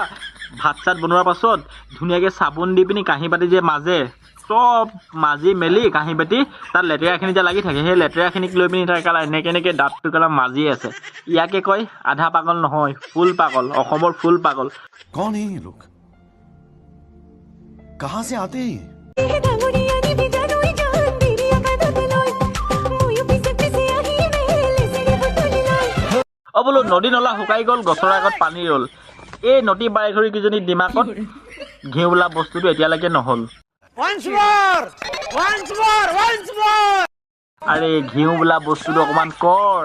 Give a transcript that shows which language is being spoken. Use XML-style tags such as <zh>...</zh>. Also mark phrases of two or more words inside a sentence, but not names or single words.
<as>ভাত চাত বনোৱাৰ পাছত ধুনীয়াকৈ চাবোন দি পিনি কাঁহী বাতি যে মাজে, চব মাজি মেলি কাঁহী বাতি তাত লেতেৰাখিনি যে লাগি থাকে, সেই লেতেৰাখিনিক লৈ পিনি তাৰ কালা এনেকৈ দাঁতটো কালা মাজি আছে। ইয়াকে কয় আধা পাগল নহয়, ফুল পাগল, অসমৰ ফুল পাগল।</as> <hi>कौन है ये लोग, कहां से आते हैं?</hi> <as>অ বোলো নদী নলা শুকাই গ'ল, গছৰ আগত পানী ৰ'ল। এই নটি বাৰেঘৰি কেইজনী দিমাকত ঘিউ বোলা বস্তুটো এতিয়ালৈকে নহ'ল। আৰে ঘিউ বোলা বস্তুটো অকণমান কৰ।</as>